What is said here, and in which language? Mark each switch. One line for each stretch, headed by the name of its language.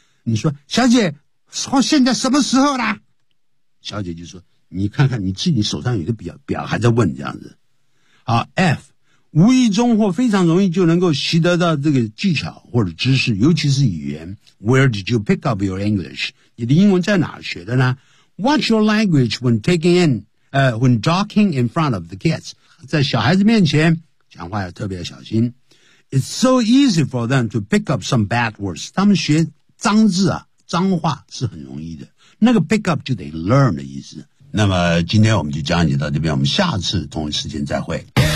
Chinese: 你说小姐，说现在什么时候啦？小姐就说你看看你自己手上有个表还在问这样子。好 ，F，无意中或非常容易就能够习得到这个技巧或者知识，尤其是语言。
English: Where did you pick up your English?
Chinese: 你的英文在哪学的呢？
English: Watch your language when taking in、when talking in front of the kids.
Chinese: 在小孩子面前讲话要特别小心。
English: It's so easy for them to pick up some bad words.
Chinese: 他们学脏字啊，脏话是很容易的，那个 pick up 就得 learn 的意思。那么今天我们就讲解到这边，我们下次同一时间再会。